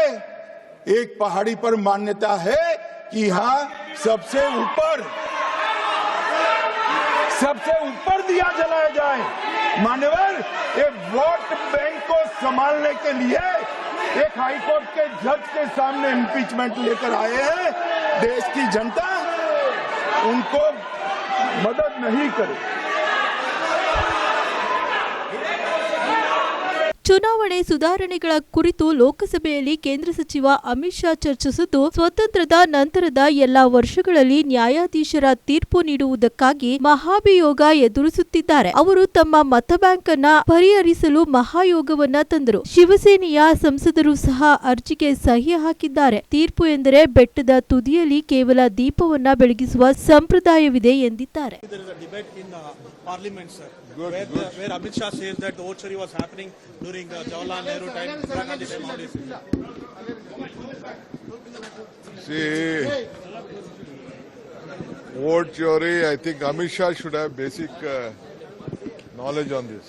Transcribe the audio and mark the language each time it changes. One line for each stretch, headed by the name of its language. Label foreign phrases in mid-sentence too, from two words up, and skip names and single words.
Hindi: एक पहाड़ी पर मान्यता है कि यहाँ सबसे ऊपर दिया जलाया जाए. मान्यवर, एक
English: vote bank
Hindi: को संभालने के लिए एक हाईकोर्ट के जज के सामने इंपीचमेंट लेकर आए हैं. देश की जनता उनको मदद नहीं करे.
Kannada: ಚುನಾವಣೆ ಸುಧಾರಣೆಗಳ ಕುರಿತು ಲೋಕಸಭೆಯಲ್ಲಿ ಕೇಂದ್ರ ಸಚಿವ ಅಮಿತ್ ಶಾ ಚರ್ಚಿಸಿದ್ದು, ಸ್ವಾತಂತ್ರ್ಯದ ನಂತರದ ಎಲ್ಲಾ ವರ್ಷಗಳಲ್ಲಿ ನ್ಯಾಯಾಧೀಶರ ತೀರ್ಪು ನೀಡುವುದಕ್ಕಾಗಿ ಮಹಾಭಿಯೋಗ ಎದುರಿಸುತ್ತಿದ್ದಾರೆ. ಅವರು ತಮ್ಮ ಮತ ಬ್ಯಾಂಕ್ ಅನ್ನ ಪರಿಹರಿಸಲು ಮಹಾಯೋಗವನ್ನ ತಂದರು. ಶಿವಸೇನೆಯ ಸಂಸದರು ಸಹ ಅರ್ಜಿಗೆ ಸಹಿ ಹಾಕಿದ್ದಾರೆ. ತೀರ್ಪು ಎಂದರೆ ಬೆಟ್ಟದ ತುದಿಯಲ್ಲಿ ಕೇವಲ ದೀಪವನ್ನ ಬೆಳಗಿಸುವ ಸಂಪ್ರದಾಯವಿದೆ ಎಂದಿದ್ದಾರೆ.
English: Parliament, sir, where Amit Shah says that the vote was happening during Jawaharlal Nehru time, Indira Gandhi time, all this. See, vote theory, I think Amit Shah should have basic knowledge on this.